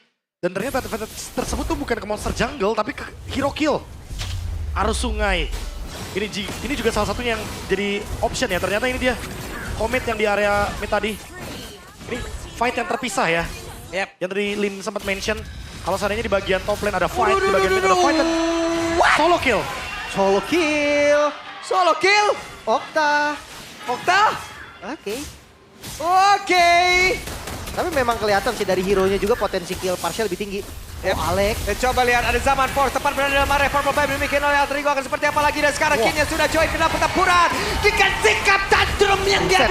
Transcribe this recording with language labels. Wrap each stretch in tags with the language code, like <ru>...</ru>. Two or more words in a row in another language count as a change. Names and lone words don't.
<id>Dan ternyata advantage tersebut tuh bukan ke</id> <en>monster jungle,</en> <id>tapi ke</id> <en>hero kill.</en> <id>Arus sungai. Ini juga salah satunya yang jadi option ya. Ternyata ini dia, Comet yang di area mid tadi. Ini fight yang terpisah ya. Yep. Yang tadi Lim sempat mention, kalau seandainya di bagian</id> <en>top lane</en> <id>ada fight, di bagian mid ada fight, dan</id> <en>solo kill. Solo kill. Solo kill.</en> <id>Okta. Okta. Oke. Oke. Tapi memang kelihatan sih dari hero-nya juga potensi</id> <en>kill partial</en> <id>lebih tinggi. Yep. Oh Alex. Dan coba lihat ada Zaman Force tepat berada dalam area Purple Vibe demikian oleh Alter Ego akan seperti apa lagi dan sekarang Kinnya sudah join ke dalam pertempuran dengan sikap tantrum yang dia</id>